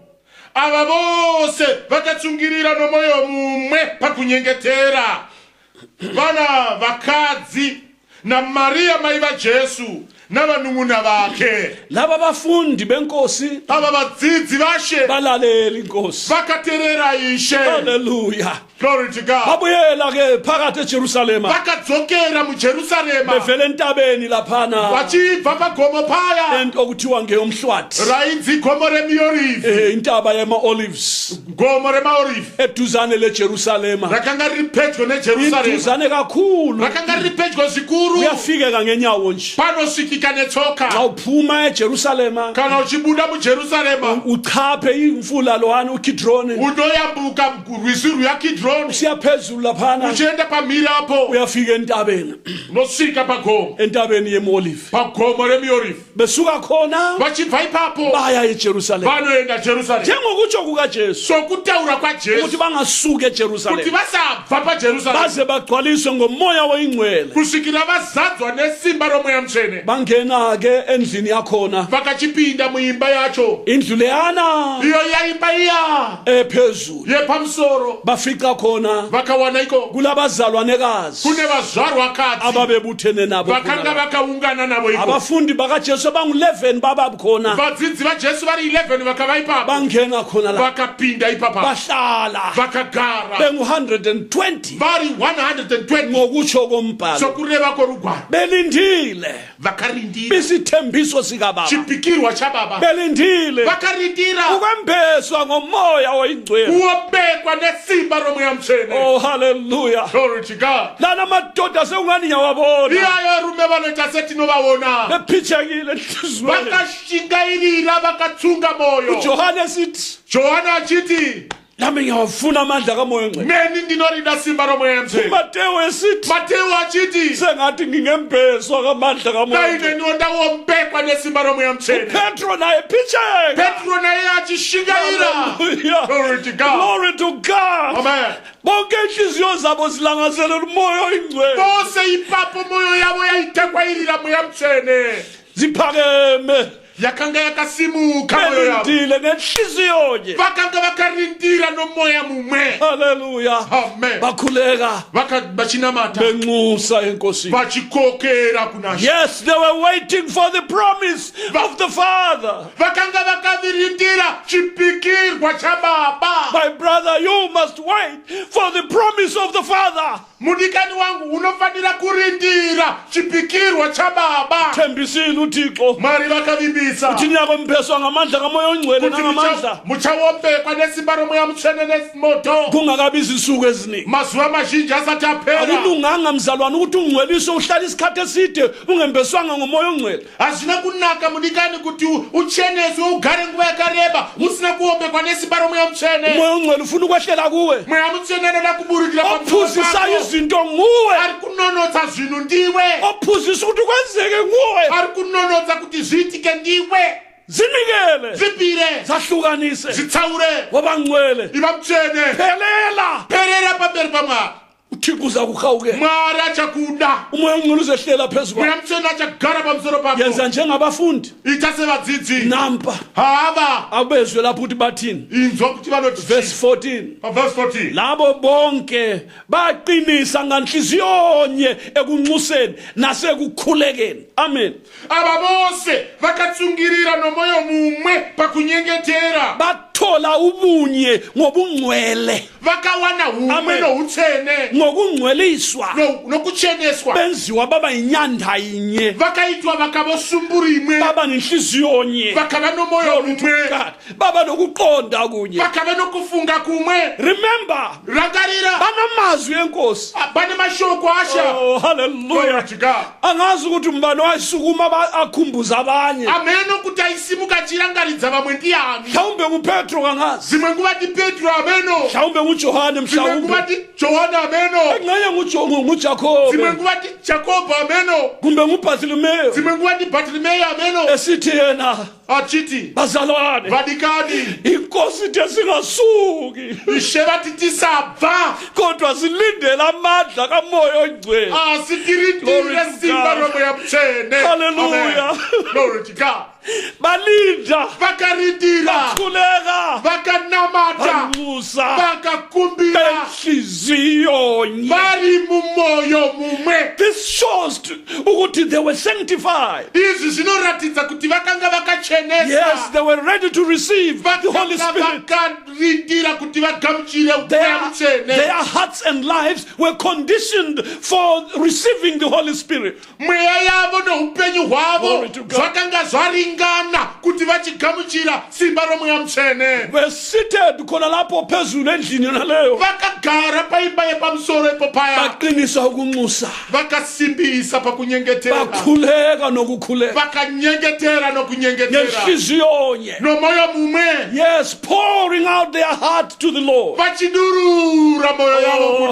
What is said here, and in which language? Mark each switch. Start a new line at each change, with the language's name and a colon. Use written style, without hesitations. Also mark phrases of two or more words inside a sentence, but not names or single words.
Shona: Ava vose vakatsungirira nomwoyo mumwe pakunyengetera. Vana vakadzi naMaria mai vaJesu navanun'una vake.
North Ndebele: Laba bafundi benkosi
Shona: Ava vadzidzi vashe
North Ndebele: balalela inkosi.
Shona: vakateerera Ishe. Haleluya.
English: Glory to God.
North Ndebele: Babuyela ke phakathi eJerusalema,
Shona: Vakadzokera muJerusarema,
North Ndebele: bevele entabeni laphana
Shona: vachibva pagomo paya
North Ndebele: ento okuthiwa ngeyomhlwathi,
Shona: rainzi gomo reMiorivhi,
North Ndebele: intaba yama-Olives,
Shona: gomo reMiorivhi,
North Ndebele: eduzane leJerusalema,
Shona: rakanga riri pedyo neJerusarema,
North Ndebele: iduzane kakhulu,
Shona: rakanga riri pedyo zvikuru,
North Ndebele: uyafikeka ngenyawo nje.
Shona: panosvikika
North Ndebele: Xa
Shona: netsoka.
North Ndebele: uphuma eJerusalema
Shona: Kana uchibuda muJerusarema,
North Ndebele: uchaphe imfula lowana uKidroni,
Shona: unoyambuka rwizi rwaKidroni,
North Ndebele: usiya phezulu laphana
Shona: uchienda pamhiri apo,
North Ndebele: uyafika entabeni,
Shona: unosvika pagomo,
North Ndebele: entabeni yema-Olive.
Shona: pagomo reMiorivhi.
North Ndebele: Besuka khona
Shona: Vachibva ipapo
North Ndebele: baya eJerusalema,
Shona: vanoenda Jerusarema.
North Ndebele: njengokutsho kukaJesu
Shona: Sokutaura kwaJesu
North Ndebele: ukuthi bangasuki
Shona: kuti
North Ndebele: eJerusalema
Shona: vasabva paJerusarema
North Ndebele: baze bagcwaliswe ngomoya oyingcwele,
Shona: kusvikira vazadzwa nesimba romweya mutsvene,
North Ndebele: bangena ke endlini yakhona,
Shona: vakachipinda muimba yacho,
North Ndebele: indlu leyana
Shona: iyo yaimba iya
North Ndebele: ephezulu,
Shona: yepamusoro.
North Ndebele: bafica khona
Shona: Vakawana iko
North Ndebele: kulabazalwanekazi
Shona: kune vazvarwakadzi
North Ndebele: ababebuthene nabo
Shona: vakanga
North Ndebele: khona.
Shona: vakaungana navo iko.
North Ndebele: Abafundi bakaJesu bangu-11 babakhona,
Shona: Vadzidzi vaJesu vari 11 vakava ipapo,
North Ndebele: bangena khona la,
Shona: vakapinda ipapa,
North Ndebele: bahlala
Shona: vakagara
North Ndebele: bengu-120
Shona: vari 120
North Ndebele: ngokutsho kombhalo,
Shona: sokureva kworugwaro,
North Ndebele: belindile
Shona: vakarindira vakarindira
North Ndebele: bisithembiso sikababa
Shona: chipikirwa chababa
North Ndebele: belindile
Shona: vakarindira
North Ndebele: ukwembeswa ngomoya oyingcwele
Shona: kuobekwa nesimba romweya mutsvene.
English: oh hallelujah Glory to God.
North Ndebele: lana madoda seungani nyawabona
Shona: iyayo rume vanoita setinovaona
North Ndebele: bephithekile enhliziyweni
Shona: vakashingairira vakatsunga moyo.
North Ndebele: uJohane sithi
Shona: Johana achiti
North Ndebele: nami ngiyawafuna amandla kamoya ongcwele
Shona: meni ndinorida simba romweya mutsvene.
North Ndebele: uMateyu esithi
Shona: Mateo achiti
North Ndebele: sengathi ngingembeswa kamandla kamoya
Shona: naine
North Ndebele: ongcwele
Shona: ndinoda wombekwa nesimba romweya mutsvene.
North Ndebele: Petro naye phitheka
Shona: Petro naye achishingaira.
English: Hallelujah. Glory to God. Glory to God. Amen.
North Ndebele: bonke inhliziyo zabo zilangazelela umoya oyingcwele
Shona: Bose ipapo moyo yavo yaitekwairira mweya mutsvene.
North Ndebele: ziphakeme
Shona: Yakanga yakasimuka moyo yavo.
North Ndebele: belindile ngenhliziyonye
Shona: Vakanga vakarindira nomoya mumwe.
English: haleluya Amen.
North Ndebele: bakhuleka
Shona: Vachinamata.
North Ndebele: benxusa enkosini
Shona: Vachikokera kuna She.
English: yes they were waiting for the promise of the Father.
Shona: Vakanga vakavirindira chipikirwa chababa.
English: My brother, you must wait for the promise of the Father.
Shona: Mudikani wangu unofanira kurindira chipikirwa chababa.
North Ndebele: Thembisile uThixo
Shona: Mari vakavimbisa
North Ndebele: uthi nyakwembeswa ngamandla kamoya ongcwele
Shona: kuti
North Ndebele: nangamandla
Shona: muchawombekwa nesimba romweya mutsvene nesimoto.
North Ndebele: kungakabi izinsuku eziningi.
Shona: Mazuva mazhinji asati apera.
North Ndebele: Akulunganga mzalwane ukuthi ungcweliswe uhlala isikhathi eside ungembeswanga ngomoya ongcwele.
Shona: Hazvina kunaka mudikani kuti ucheneswe ugare nguva yakareba usina kuombekwa nesimba romweya mutsvene.
North Ndebele: Umoya ongcwele ufuna ukwehlela kuwe.
Shona: Mweya mutsvene anoda kuburukira
North Ndebele: Ophuzisa izinto nguwe.
Shona: ari kunonotsa zvinhu ndiwe.
North Ndebele: Ophuzisa ukuthi kwenzeke nguwe.
Shona: Ari kunonotsa kuti zviitike ndiwe.
North Ndebele: Zinikele.
Shona: Zvipire.
North Ndebele: Zahlukanise.
Shona: Zvitsaure.
North Ndebele: Ngoba ngcwele.
Shona: Iva mutsvene.
North Ndebele: Phelela.
Shona: Perera pamberi paMwari.
North Ndebele: uThixo uza kuhawukela.
Shona: Mwari achakuda.
North Ndebele: Umoya ongcwele uzehlela phezu kwakho.
Shona: Mweya mutsvene achagara pamusoro pako.
North Ndebele: Yenza njengabafundi.
Shona: Ita sevadzidzi.
North Ndebele: Nampa
Shona: Hava.
North Ndebele: abezwe lapho uthi bathini.
Shona: Inzwa kuti vanoti
English: Verse 14. Verse 14.
North Ndebele: Labo bonke baqinisa nganhliziyonye ekunxuseni nasekukhulekeni. Amen.
Shona: Ava vose vakatsungirira nomoyo mumwe pakunyengetera.
North Ndebele: Bathola ubunye ngobungcwele,
Shona: Vakawana umwe Amen. noutsvene
North Ndebele: ngokungcweliswa
Shona: nokucheneswa.
North Ndebele: benziwa baba inyanda yinye,
Shona: Vakaitwa vakavosumbura imwe.
North Ndebele: baba nenhliziyonye,
Shona: Vakava nomoyo mumwe.
North Ndebele: baba nokuqonda kunye.
Shona: Vakava nokufunga kumwe.
English: Remember,
Shona: Rangarira.
North Ndebele: banamazwi enkosi.
Shona: Pane mashoko asha.
English: Oh Glory hallelujah. to God.
North Ndebele: Angazi ukuthi umbani wayisukuma akhumbuza abanye.
Shona: Ameno kuti aisimuka achirangaridza vamwe ndiani.
North Ndebele: Mhlawumbe kuPetro kangazi.
Shona: Zimwe nguva ndi Petro ameno.
North Ndebele: Mhlawumbe nguJohane,
Shona: Zimwe nguva
North Ndebele: mhlawumbe
Shona: ndi Johana ameno.
North Ndebele: engxenye nguJakobe,
Shona: Zimwe nguva ndi Jakobo ameno.
North Ndebele: kumbe nguBartholomeyo
Shona: Zimwe nguva ndi Bartimeyo ameno.
North Ndebele: esithi yena
Shona: Achiti
North Ndebele: bazalwane
Shona: vadikani
North Ndebele: inkosi ithi singasuki
Shona: ishe vati tisabva.
North Ndebele: kodwa silindele amandla kamoya ongcwele.
Shona: Asitirindire
English: Glory to
Shona: simba
English: God.
Shona: romweya mutsvene.
English: Hallelujah. Amen. Glory to God.
North Ndebele: Balinda,
Shona: Vakarindira.
North Ndebele: bakhuleka,
Shona: Vakanamata.
North Ndebele: banxusa
Shona: Vakakumbira.
North Ndebele: benhliziyonye.
Shona: Vari mumoyo mumwe.
English: This shows ukuthi they were sanctified.
Shona: Izvi zvinoratidza kuti vakanga vakacheneswa.
English: Yes, they were ready to receive the Holy Spirit.
Shona: vakarindira kuti vagamuchire
English: Their
Shona: mweya mutsvene.
English: hearts and lives were conditioned for receiving the Holy Spirit.
Shona: Mweya yavo noupenyu hwavo
English: Glory to God.
Shona: zvakanga zvaringana kuti vachigamuchira simba romweya mutsvene.
English: Were seated
North Ndebele: khona lapho phezulu endlini yona leyo.
Shona: Vakagara paimba yepamusoro ipo paya.
North Ndebele: Baqinisa ukunxusa.
Shona: Vakasimbisa pakunyengetera.
North Ndebele: Bakhuleka nokukhuleka.
Shona: Vakanyengetera nokunyengetera.
North Ndebele: Ngenhliziyonye.
Shona: Nomoyo mumwe.
English: Yes, pouring out their heart to the Lord.
Shona: Vachidurura moyo yavo.